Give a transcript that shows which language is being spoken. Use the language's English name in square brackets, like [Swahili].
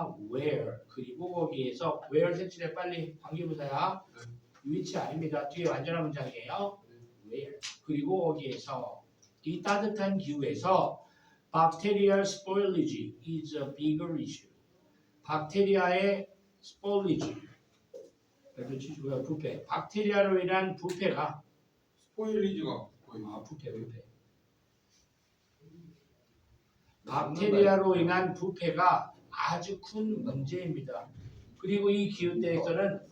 [Korean] where 그리고 거기에서 where 색칠해 빨리 관계부사야. 위치 아닙니다. 뒤에 완전한 문장이에요. [English] where [Korean] 그리고 거기에서 이 따뜻한 기후에서 [English] bacterial spoilage is a bigger issue. [Korean] 박테리아의 spoilage 부패 박테리아로 인한 부패가 스포일리지가 거의. 부패 박테리아로 인한 부패가 아주 큰 문제입니다. 그리고 이 기후대에서는